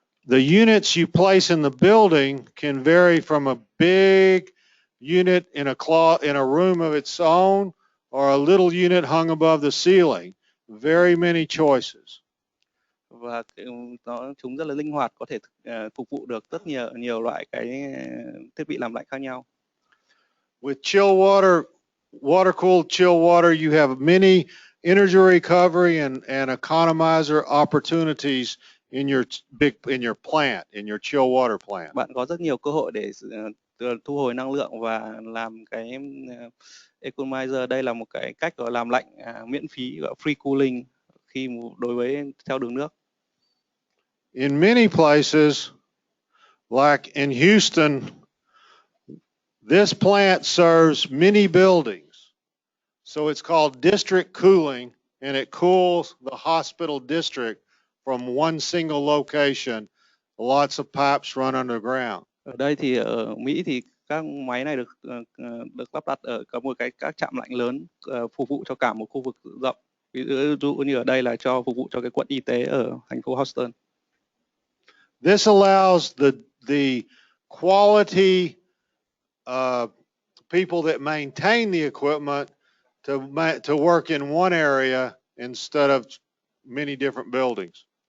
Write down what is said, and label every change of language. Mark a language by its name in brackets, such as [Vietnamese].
[English] The units you place in the building can vary from a big unit in a room of its own or a little unit hung above the ceiling. Very many choices. [Vietnamese] Và chúng rất là linh hoạt, có thể phục vụ được rất nhiều loại cái thiết bị làm lạnh khác nhau. [English] With chill water, water-cooled chill water, you have many energy recovery and economizer opportunities in your plant, in your chill water plant. [Vietnamese] Bạn có rất nhiều cơ hội để thu hồi năng lượng và làm cái economizer. Đây là một cái cách gọi làm lạnh miễn phí, gọi [English] free cooling [Vietnamese] đối với theo đường nước. [English] In many places, like in Houston, this plant serves many buildings. So it's called district cooling, and it cools the hospital district from one single location. Lots of pipes run underground. [Vietnamese] Ở đây thì ở Mỹ thì các máy này được lắp đặt ở các trạm lạnh lớn, phục vụ cho cả một khu vực rộng. Ví dụ như ở đây là phục vụ cho cái quận y tế ở thành phố Houston. [English] This allows the quality people that maintain the equipment to work in one area instead of many different buildings.